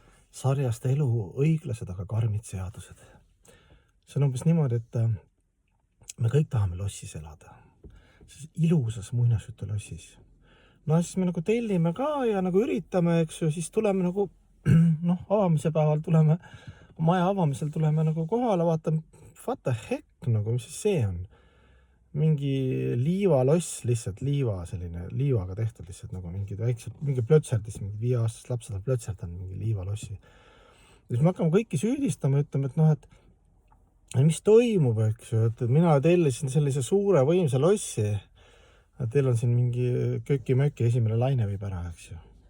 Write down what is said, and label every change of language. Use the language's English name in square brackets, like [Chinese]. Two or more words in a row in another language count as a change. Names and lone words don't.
[Estonian] sarjast elu õiglased, aga karmid seadused. See on umbes niimoodi, et me kõik tahame lossis elada. Ilusas muinasjutu lossis. No siis me nagu tellime ka ja nagu üritame, eks ju, siis tuleme nagu, avamise päeval tuleme, maja avamisel tuleme nagu kohale, vaatame, [English] what the heck, [Estonian] nagu, mis siis see on? Mingi liivaloss lihtsalt, liivaga tehtud lihtsalt nagu mingi plötserdis, mingi 5-aastased lapsed on plötserdanud mingi liivalossi. Ja siis me hakkame kõiki süüdistama, ütleme, et mis toimub, eks ju, et mina tellisin sellise suure võimsa lossi, et teil on siin mingi köki-möki esimene laine viib ära, eks ju.